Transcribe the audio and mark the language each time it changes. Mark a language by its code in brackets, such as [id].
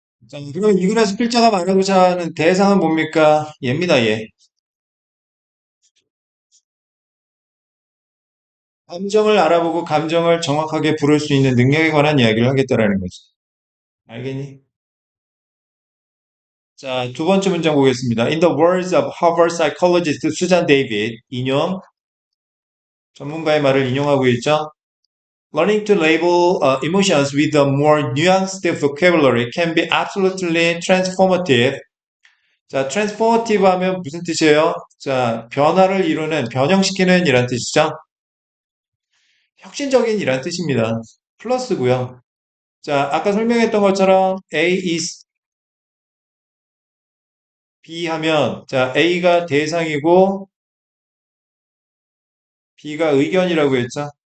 [ko] 자, 그럼 이글에서 필자가 말하고자 하는 대상은 뭡니까? 얘입니다, 얘. 감정을 알아보고 감정을 정확하게 부를 수 있는 능력에 관한 이야기를 하겠다라는 거지. 알겠니? 자, 두 번째 문장 보겠습니다. [en] In the words of Harvard psychologist Susan David, [ko] 인용, 전문가의 말을 인용하고 있죠. [en] Learning to label emotions with a more nuanced vocabulary can be absolutely transformative. [ko] 자, transformative 하면 무슨 뜻이에요? 자, 변화를 이루는, 변형시키는 이란 뜻이죠? 혁신적인 이란 뜻입니다. 플러스고요. 자, 아까 설명했던 것처럼 A is B 하면, 자, A가 대상이고 B가 의견이라고 했죠?